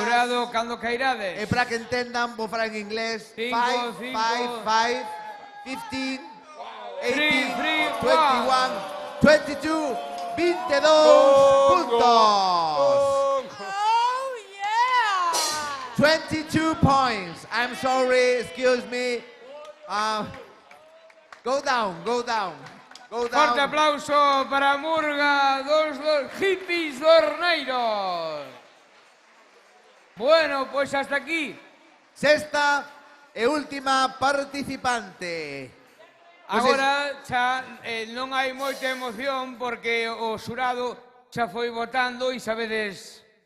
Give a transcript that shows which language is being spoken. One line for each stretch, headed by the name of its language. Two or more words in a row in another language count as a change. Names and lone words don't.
Galician: Xurado, cando cairades. E para que entendan, vou falar en inglés. 5, 5, 5, 15, 18, 21, 22, 22 puntos.
English: 22 points. I'm sorry, excuse me. Go down.
Galician: Forte aplauso para Murga, dos hippies dorneiros. Bueno, pois hasta aquí. Sexta e última participante. Agora xa non hai moita emoción porque o xurado xa foi votando e sabedes...